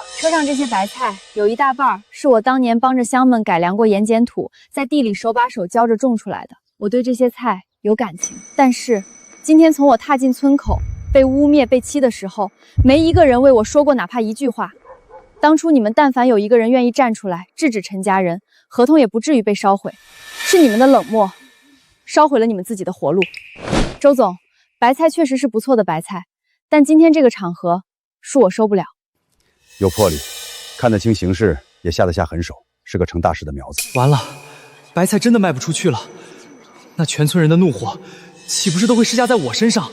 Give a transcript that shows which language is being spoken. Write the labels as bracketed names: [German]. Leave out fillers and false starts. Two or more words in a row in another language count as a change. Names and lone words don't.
[Chinese] 車上這些白菜有一大半是我當年幫着鄉們改良過鹽鹼土，在地裡手把手教着種出來的。我對這些菜有感情，但是今天從我踏進村口，被污衊、被欺的時候，沒一個人為我說過哪怕一句話。當初你們但凡有一個人願意站出來制止陳家人，合同也不至於被燒毀。是你們的冷漠燒毀了你們自己的活路。周總，白菜確實是不錯的白菜， 但今天这个场合，恕我收不了。有魄力，看得清形势，也下得下狠手，是个成大事的苗子。完了，白菜真的卖不出去了，那全村人的怒火，岂不是都会施加在我身上？